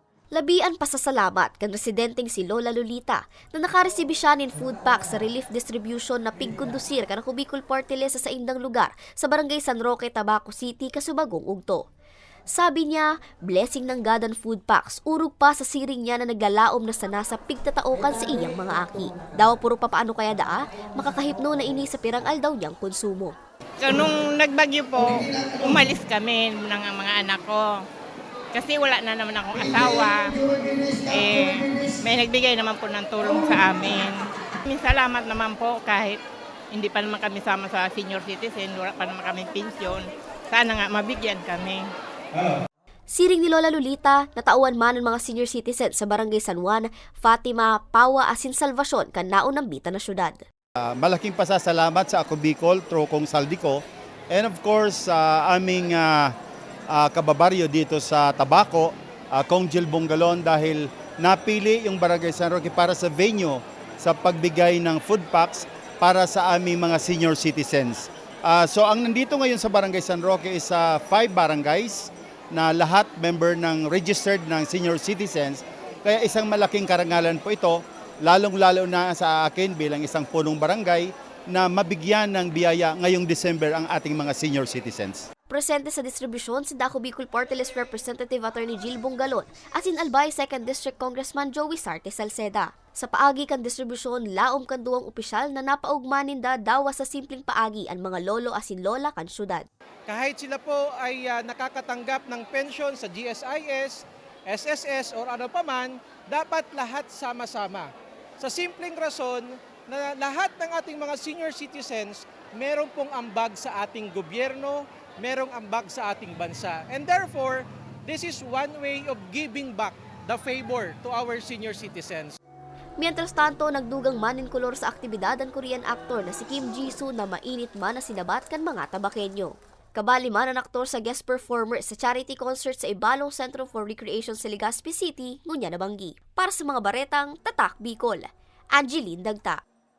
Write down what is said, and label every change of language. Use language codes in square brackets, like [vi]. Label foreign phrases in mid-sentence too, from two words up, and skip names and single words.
[bik] Labian pasasalamat kan residenteng si Lola Lolita na nakaresibi siya nin [en] food pack [bik] sa [en] relief distribution [bik] na pigkondusir kan ako Bicol Party List sa indang lugar sa barangay San Roque, Tabaco City, Kasubagong, Ugto. Sabi niya, blessing ng gadan [en] food packs, [bik] urog pa sa siring niya na naglalaom na sana sa pigtataukan sa iyang mga aki. Daw puro pa paano kaya makakahipno na ini sa pirang aldaw niyang konsumo. So, [tl] nung nagbagyo po, umalis kami ng mga anak ko. Kasi wala na naman akong asawa. May nagbigay naman po ng tulong sa amin. Salamat naman po kahit hindi pa naman kami sama sa [en] senior citizen, [tl] wala pa naman kami pensyon. Sana nga mabigyan kami. [bik] Siring ni Lola Lolita, natauan man ng mga [en] senior citizen [bik] sa barangay San Juan, Fatima, Pawa, Asin Salvacion kan naon ng Bita na syudad. [tl] Malaking pasasalamat sa Ako Bicol, Trokong Saldico, [en] and of course [tl] aming kababaryo dito sa Tabaco, Kong Jill Bongalon, dahil napili yung Barangay San Roque para sa venue sa pagbigay ng [en] food packs [tl] para sa aming mga [en] senior citizens. [tl] So ang nandito ngayon sa Barangay San Roque is 5 barangays na lahat member ng registered ng [en] senior citizens. [tl] Kaya isang malaking karangalan po ito, lalong-lalo na sa akin bilang isang punong barangay na mabigyan ng biyaya ngayong December ang ating mga [en] senior citizens. [bik] Presente sa distribusyon si Daco Bicol Party List Representative Attorney Jill Bongalon at Albay 2nd District Congressman Joey Sarte Salceda. Sa paagi kan distribusyon, laom kan duwang opisyal na napaugmanin dawa sa simpleng paagi ang mga lolo asin lola kan syudad. [tl] Kahit sila po ay nakakatanggap ng pensyon sa GSIS, SSS or ano paman, dapat lahat sama-sama. Sa simpleng rason na lahat ng ating mga [en] senior citizens [tl] meron pong ambag sa ating gobyerno, merong ambag sa ating bansa. [en] And therefore, this is one way of giving back the favor to our senior citizens. [es] Mientras tanto, [bik] nagdugang manin kolor sa aktibidad ang Korean actor na si Kim Jisoo na mainit man na sinabat kan mga tabakenyo. Kabali man ang aktor sa guest performer sa charity concert sa Ibalong Centro for Recreation sa Legazpi City, ngunya nabanggi. Para sa mga baretang, Tatak Bicol, Angeline Dagta.